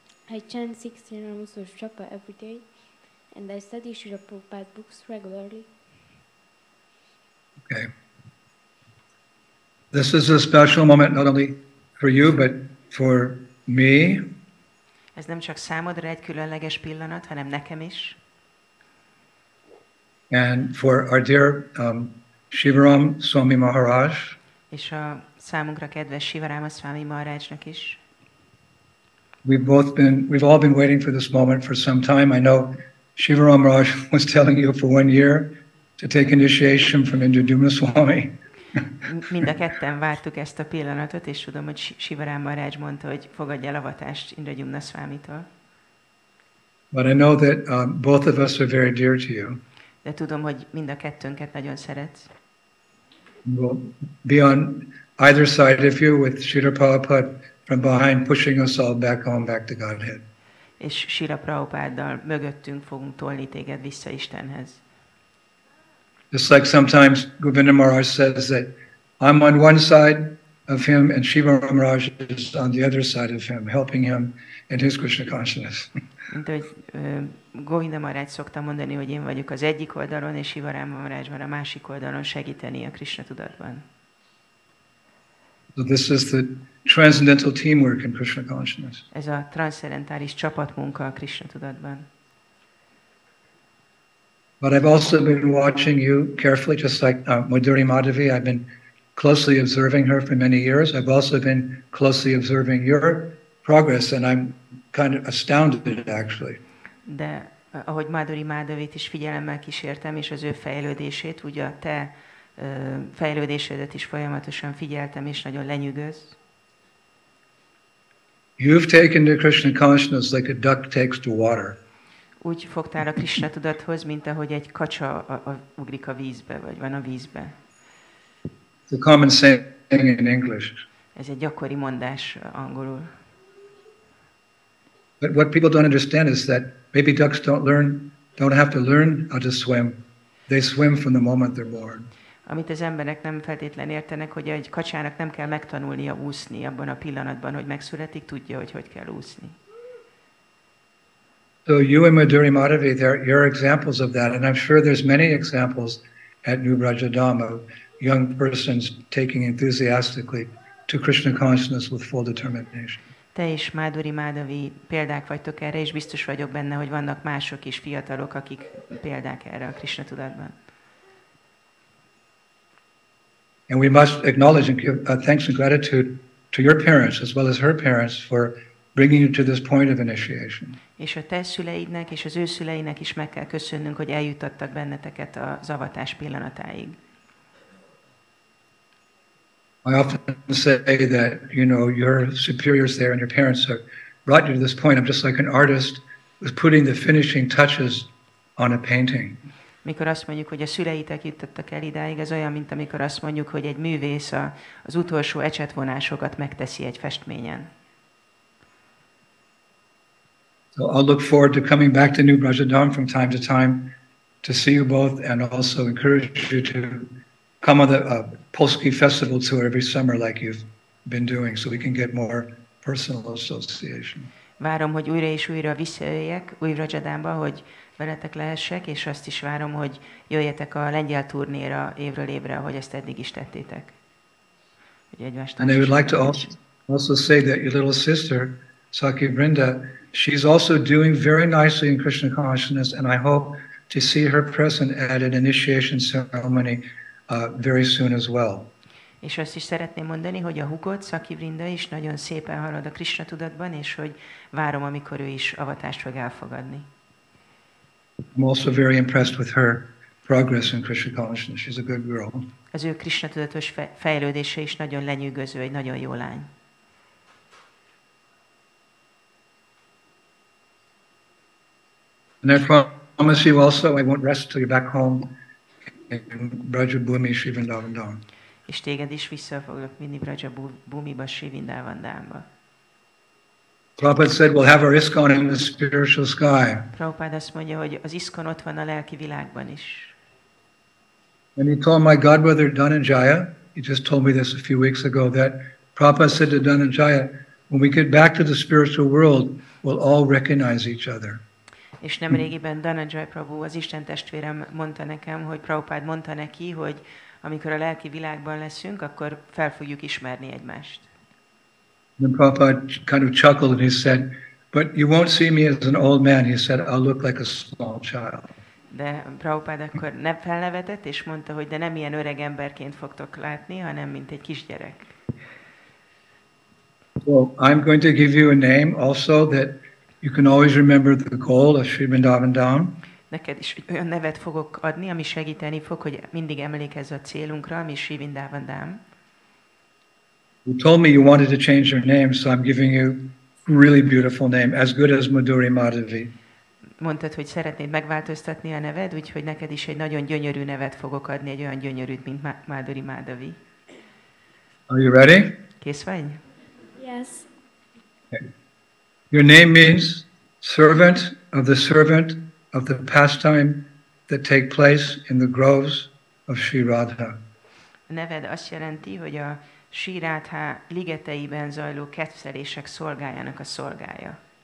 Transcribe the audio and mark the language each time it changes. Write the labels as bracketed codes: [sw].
[en] I chant 16 rounds of japa every day, and I study Srila Prabhupada books regularly. Okay. This is a special moment not only for you, but for me. [hu] Ez nem csak számodra egy különleges pillanat, hanem nekem is. [en] And for our dear Śivarāma Swami Maharaj. [hu] És a számunkra kedves Śivarāma Swami Maharajnak is. [en] We've all been waiting for this moment for some time. I know Śivarāma Maharaj was telling you for 1 year to take initiation from Indradyumna Swami. [hu] Mind a ketten vártuk ezt a pillanatot, és tudom, hogy Śivarāma Maharaj mondta, hogy fogadj el avatást Indradyumna Swamitól. [en] But I know that both of us are very dear to you. [hu] De tudom, hogy mind a kettőnket nagyon szeretsz. [en] We'll be on either side of you with Srila Prabhupada from behind pushing us all back home, back to Godhead. [hu] És Srila Prabhupáddal mögöttünk fogunk tolni téged vissza Istenhez. [en] Just like sometimes Govinda Maharaj says that I'm on one side of him and Śivarāma Maharaj is on the other side of him, helping him in his Krishna consciousness. [hu] Mint hogy Govinda Maharaj szokta mondani, hogy én vagyok az egyik oldalon, és Śivarāma Maharaj van a másik oldalon segíteni a Krishna tudatban. [en] So this is the transcendental teamwork in Krishna consciousness. [hu] Ez a transzcendentális csapatmunka a Krishna tudatban. [en] But I've also been watching you carefully, just like Madhuri Madhavi. I've been closely observing her for many years. I've also been closely observing your progress, and I'm kind of astounded actually. [hu] De ahogy Madhuri Madhavit is figyelemmel kísértem, és az ő fejlődését, úgy a te fejlődésedet is folyamatosan figyeltem, és nagyon lenyűgöz. [en] You've taken to Krishna consciousness like a duck takes to water. [hu] Úgy fogtál a Krishna tudathoz, mint ahogy egy kacsa ugrik a vízbe, vagy van a vízbe. [en] It's a common saying in English. [hu] Ez egy gyakori mondás angolul. [en] But what people don't understand is that baby ducks don't have to learn how to swim. They swim from the moment they're born. [hu] Amit az emberek nem feltétlen értenek, hogy egy kacsának nem kell megtanulnia úszni abban a pillanatban, hogy megszületik, tudja, hogy kell úszni. [en] So you and Madhuri Madhavi, you're examples of that, and I'm sure there's many examples at New Brajadam of young persons taking enthusiastically to Krishna consciousness with full determination. [hu] Te és Madhuri Madhavi példák vagytok erre, és biztos vagyok benne, hogy vannak mások is, fiatalok, akik példák erre a Krishna tudatban. [en] And we must acknowledge and give thanks and gratitude to your parents as well as her parents for bringing you to this point of initiation. [hu] És a te szüleidnek és az ő szüleinek is meg kell köszönnünk, hogy eljuttattak benneteket az avatás pillanatáig. [en] I often say that, your superiors there and your parents have brought you to this point. I'm just like an artist who's putting the finishing touches on a painting. [hu] Mikor azt mondjuk, hogy a szüleitek juttattak el idáig, ez olyan, mint amikor azt mondjuk, hogy egy művész az utolsó ecsetvonásokat megteszi egy festményen. [en] So I'll look forward to coming back to New Brajadam from time to time to see you both, and also encourage you to come on the Polski Festival tour every summer like you've been doing, so we can get more personal association. [hu] Várom, hogy újra és újra visszajöjjek új Brajadamba, hogy veletek lehessek, és azt is várom, hogy jöjjetek a lengyel turnéra évről évre, ahogy ezt eddig is tettétek. [en] And I would like to also say that your little sister, Saki Brinda, she's also doing very nicely in Krishna consciousness, and I hope to see her present at an initiation ceremony very soon as well. [hu] És azt is szeretném mondani, hogy a hugod, Saki Brinda is nagyon szépen halad a Krishna tudatban, és hogy várom, amikor ő is avatást fog elfogadni. [en] I'm also very impressed with her progress in Krishna consciousness. She's a good girl. [hu] Az ő Krishna tudatos fejlődése is nagyon lenyűgöző, egy nagyon jó lány. [en] And I promise you also, I won't rest till you're back home in Brajabhumi, Sri Vrindavan. [hu] És téged is vissza foglak vinni Brajabhumiba, Sri Vrindavandámba. [en] Prabhupada said, we'll have our ISKCON in the spiritual sky. [hu] Prabhupada azt mondja, hogy az ISKCON ott van a lelki világban is. [en] And he told my godbrother Dhananjaya, he just told me this a few weeks ago, that Prabhupada said to Dhananjaya, when we get back to the spiritual world, we'll all recognize each other. [hu] És nemrégiben Dhananjaya Prabhu, az Isten testvérem mondta nekem, hogy Prabhupada mondta neki, hogy amikor a lelki világban leszünk, akkor fel fogjuk ismerni egymást. [en] Then Prabhupada kind of chuckled and he said, but you won't see me as an old man. He said, I'll look like a small child. [hu] De Prabhupada akkor felnevetett, és mondta, hogy de nem ilyen öreg emberként fogtok látni, hanem mint egy kisgyerek. [en] So I'm going to give you a name also that you can always remember the goal of Sri Vrindavan Dham. [hu] Neked is olyan nevet fogok adni, ami segíteni fog, hogy mindig emlékezz a célunkra, ami Sri Vrindavan Dham. [en] You told me you wanted to change your name, so I'm giving you a really beautiful name, as good as Madhuri Madhavi. [hu] Mondtad, hogy szeretnéd megváltoztatni a neved, úgyhogy neked is egy nagyon gyönyörű nevet fogok adni, egy olyan gyönyörűt, mint Madhuri Madhavi. [en] Are you ready? [hu] Kész vagy? [en] Yes. Okay. Your name means servant of the pastime that take place in the groves of Sri Radha. [hu] A neved azt jelenti, hogy a Sri Radha ligeteiben zajló kedvelések szolgájának a szolgája.